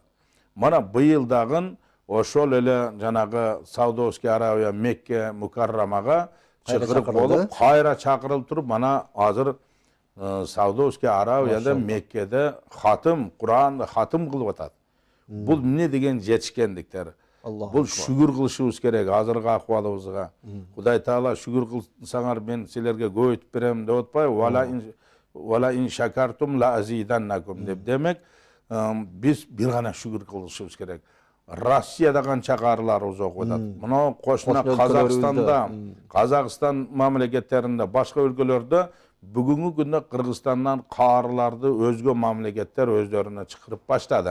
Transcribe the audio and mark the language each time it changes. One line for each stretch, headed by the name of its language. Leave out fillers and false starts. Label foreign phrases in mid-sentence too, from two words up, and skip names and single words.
Kyrgyz: Мана быйыл дагы ошол эле жанагы Саудовский Аравия Мекке Мукаррамага чыкырык болуп, кайра чакырылып туруп, мана азыр Саудовский Аравияда Меккеде хатым Куран хатым кылып атат. Бул эмне деген жетишкендиктер. Бул шүгүр кылышыбыз керек азыркы акыбалыбызга. Кудай Таала шүгүр кылсаңар мен силерге көбөйтүп берем деп атпайбы?
Arabic: ولئن شكرتم لأزيدنكم деп.
Kyrgyz: Демек биз бир гана шүгүр кылышыбыз керек. Россияда канча каарыларыбыз окуп атат. Мына кошуна Казакстанда, Казакстан мамлекеттеринде, башка өлкөлөрдө бүгүнкү күндө Кыргызстандан каарыларды өзгө мамлекеттер өздөрүнө чакырып баштады.